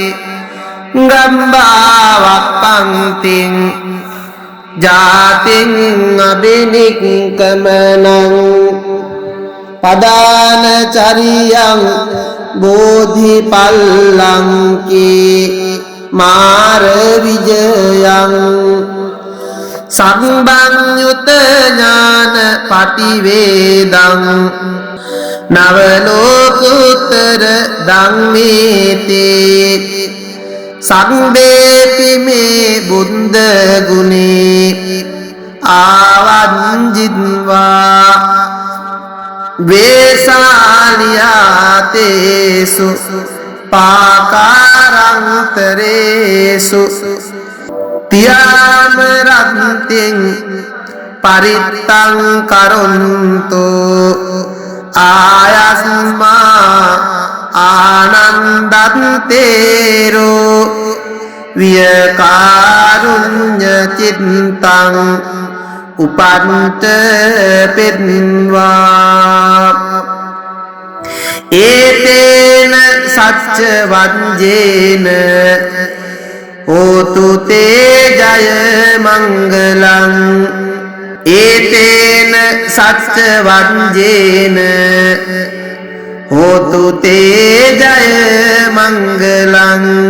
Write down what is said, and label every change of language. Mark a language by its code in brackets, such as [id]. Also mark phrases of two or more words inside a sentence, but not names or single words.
[pi] ගම්බාවප්පන්තිං ජාතින් අබිනික්කමනං පදාන චරියං බෝධිපල්ලංකේ මාර විජයං සම්බන්යුත ඥාන පටිවේදං නවලෝකුත්තර ධම්මේතේ සම්බේපි මේ බුද්ධ ගුණේ ආවංජිත්වා වේසාලියාතේසු පාකාරන්තරේසු තියාම රන්තින් පරිත්තං කරොන්තෝ ආයස්මා ආනන්දත්තේරෝ වියකාරුඤ්ඤ චිත්තං උපන්ත පෙන්වා ඒතේන සච්ච වංජේන හෝතු තේ ජය මංගලං ඒතේන සච්ච වංජේන හෝතු තේ ජය මංගලං